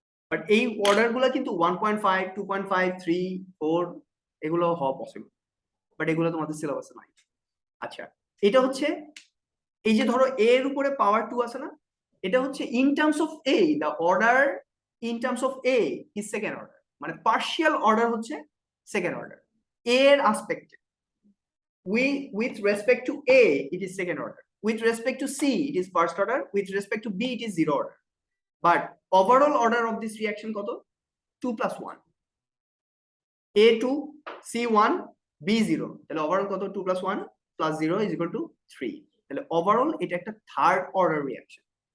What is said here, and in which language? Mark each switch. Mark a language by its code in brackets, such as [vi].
[bn] But এই order গুলা কিন্তু 1.5 2.5 3 4 এগুলো হওয়া পসিবল, বাট এগুলো তোমাদের সিলেবাসে নাই। আচ্ছা, এটা হচ্ছে, এই যে ধরো এ এর উপরে পাওয়ার 2 আছে না, এটা হচ্ছে in terms of A, [en] the order in terms of A is second order, [bn] মানে পার্শিয়াল অর্ডার হচ্ছে সেকেন্ড অর্ডার এর আসপেক্টে। [en] With respect to A, it is second order. With respect to C, it is first order. With respect to B, it is zero order. But overall order of this reaction কত? 2 plus 1. A2, C1, B0. তাহলে overall কত? 2 plus 1, plus 0 is equal to 3। [bn] তাহলে overall এটা একটা third order reaction.